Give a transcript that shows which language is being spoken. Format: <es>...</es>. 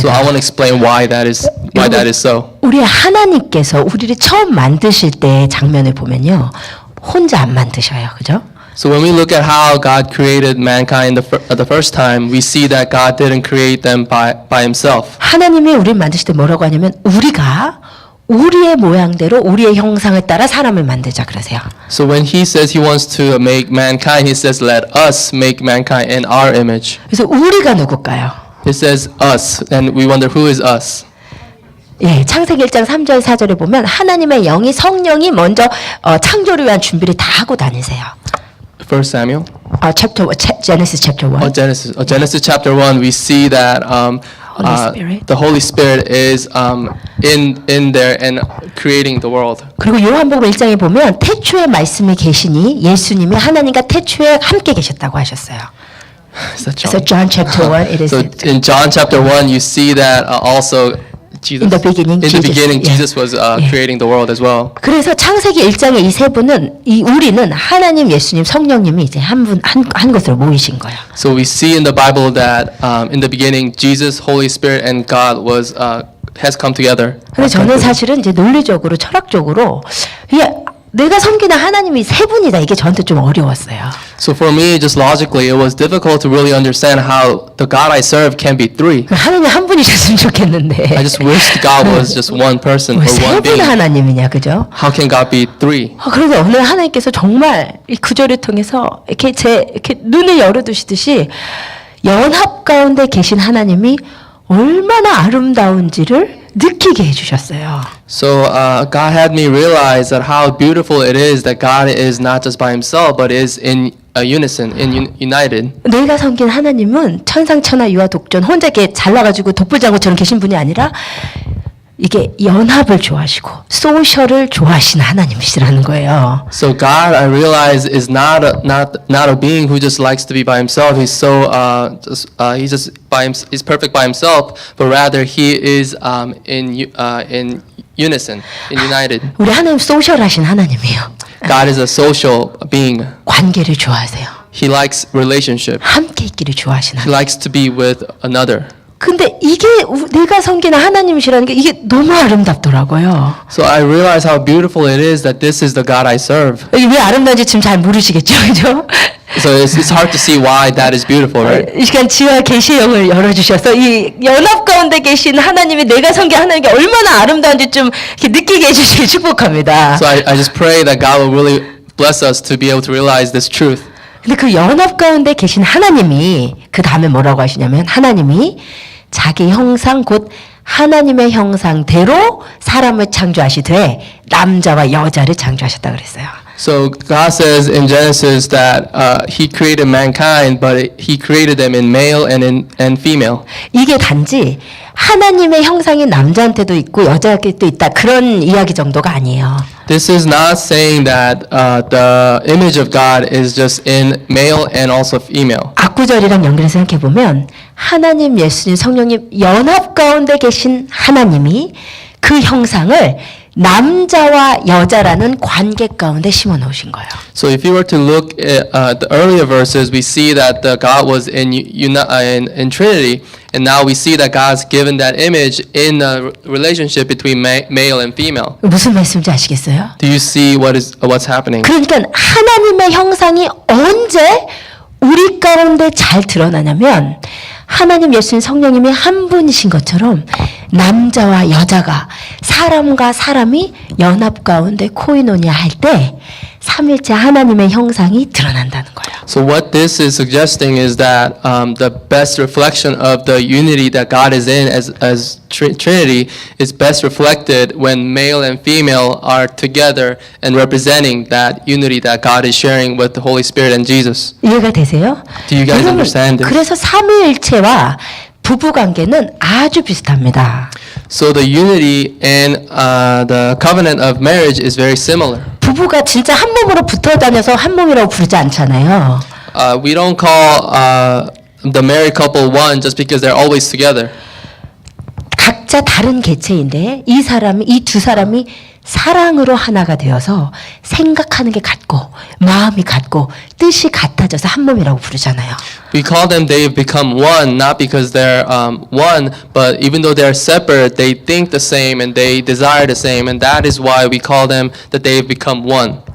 <en>So I want to explain why that is so.</en> <ko>우리 하나님께서 우리를 처음 만드실 때의 장면을 보면요, 혼자 안 만드셔요, 그죠?</ko> <en>So when we look at how God created mankind the first time, we see that God didn't create them by Himself.</en> <ko>하나님이 우리를 만드실 때 뭐라고 하냐면 우리가 우리의 모양대로 우리의 형상을 따라 사람을 만들자 그러세요.</ko> <en>So when He says He wants to make mankind, He says, "Let us make mankind in our image."</en> <ko>그래서 우리가 누굴까요?</ko> <en>It says us, and we wonder who is us.</en> <ko>예, 창세기 1장 3절 4절에 보면 하나님의 영이 성령이 먼저 창조를 위한 준비를 다 하고 다니세요.</ko> <en>First Samuel. Genesis chapter 1. Genesis chapter 1, we see that Spirit. the Holy Spirit is in there and creating the world.</en> <ko>그리고 요한복음 1장에 보면 태초에 말씀이 계시니 예수님이 하나님과 태초에 함께 계셨다고 하셨어요.</ko> <en>Is that So John chapter 1 it is So in John chapter 1, you see that also Jesus. In the beginning, Jesus. Jesus was creating the world as well.</en> <ko>그래서 창세기 1장의 이 세 분은 우리는 하나님, 예수님, 성령님이 이제 한 것으로 모이신 거예요.</ko> <en>So we see in the Bible that in the beginning, Jesus, Holy Spirit, and God has come together.</en> <ko>근데 저는 사실은 이제 논리적으로, 철학적으로 이게 내가 섬기는 하나님이 세 분이다. 이게 저한테 좀 어려웠어요.</ko> <en>So for me, just logically, it was difficult to really understand how the God I serve can be three.</en> <ko>하나님 한 분이셨으면 좋겠는데.</ko> <en>I just wished God was just one person or</en> <ko>세</ko> <en>one</en> <ko>분</ko> <en>being.</en> <ko>하나님이냐, 그죠?</ko> <en>How can God be three?</en> <ko>그래서 어느 날 하나님께서 정말 이 구절을 통해서 이렇게 이렇게 눈을 열어두시듯이 연합 가운데 계신 하나님이 얼마나 아름다운지를 느끼게 해주셨어요.</ko> <en>So God had me realize that how beautiful it is that God is not just by Himself, but is in unison, united.</en> <ko>내가 섬긴 하나님은 천상천하 유아 독존 혼자 이렇게 잘나가지고 독불장구처럼 계신 분이 아니라 이게 연합을 좋아하시고 소셜을 좋아하시는 하나님이시라는 거예요.</ko> <en>So God, I realize, is not a being who just likes to be by himself. He's so he's just he's perfect by himself, but rather he is in unison, united.</en> <ko>우리 하나님 소셜하신 하나님이에요.</ko> <en>God is a social being.</en> <ko>관계를 좋아하세요.</ko> <en>He likes relationship.</en> <ko>함께 있기를 좋아하시는</ko> <en>He</en> <ko>하나님.</ko> <en>likes to be with another.</en> <ko>근데 이게 내가 섬기는 하나님이시라는 게 이게 너무 아름답더라고요.</ko> <en>So I realize how beautiful it is that this is the God I serve.</en> <ko>이게 왜 아름다운지 지금 잘 모르시겠죠, 그죠?</ko> <en>So it's hard to see why that is beautiful, right?</en> <ko>이 시간 지와 계시의 영을 열어주셔서 이 연합 가운데 계신 하나님이 내가 섬긴 하나님이 얼마나 아름다운지 좀 이렇게 느끼게 해주시길 축복합니다.</ko> <en>So I just pray that God will really bless us to be able to realize this truth.</en> <ko>근데 그 연합 가운데 계신 하나님이 그 다음에 뭐라고 하시냐면 하나님이 자기 형상 곧 하나님의 형상대로 사람을 창조하시되 남자와 여자를 창조하셨다 그랬어요.</ko> <en>So God says in Genesis that He created mankind, but He created them in male and female.</en> <ko>이게 단지 하나님의 형상이 남자한테도 있고 여자한테도 있다 그런 이야기 정도가 아니에요.</ko> <en>This is not saying that the image of God is just in male and also female.</en> <ko>앞구절이랑 연결해서 생각해 보면 하나님, 예수님, 성령님 연합 가운데 계신 하나님이 그 형상을 남자와 여자라는 관계 가운데 심어 놓으신 거예요.</ko> <en>So if you were to look at the earlier verses, we see that the God was in Trinity, and now we see that God's given that image in the relationship between male and female.</en> <ko>무슨 말씀인지 아시겠어요?</ko> <en>Do you see what's happening?</en> <ko>그러니까 하나님의 형상이 언제 우리 가운데 잘 드러나냐면 하나님, 예수님, 성령님이 한 분이신 것처럼 남자와 여자가 사람과 사람이 연합 가운데 코이노니아 할 때 삼일째 하나님의 형상이 드러난다는 거예요.</ko> <en>So what this is suggesting is that the best reflection of the unity that God is in as Trinity is best reflected when male and female are together and representing that unity that God is sharing with the Holy Spirit and Jesus.</en> <ko>이해가 되세요?</ko> <en>Do you guys understand this?</en> <ko>그래서 삼위일체와 부부 관계는 아주 비슷합니다.</ko> <en>So the unity and the covenant of marriage is very similar.</en> <ko>부부가 진짜 한 몸으로 붙어 다녀서 한 몸이라고 부르지 않잖아요.</ko> <en>We don't call the married couple one just because they're always together.</en> <ko>각자 다른 개체인데 이 두 사람이 사랑으로 하나가 되어서 생각하는 게 같고 마음이 같고 뜻이 같아져서 한 몸이라고 부르잖아요.</ko> <en>We call them they've become one, not because they're one, but even though they're separate, they think the same and they desire the same, and that is why we call them that they've become one.</en>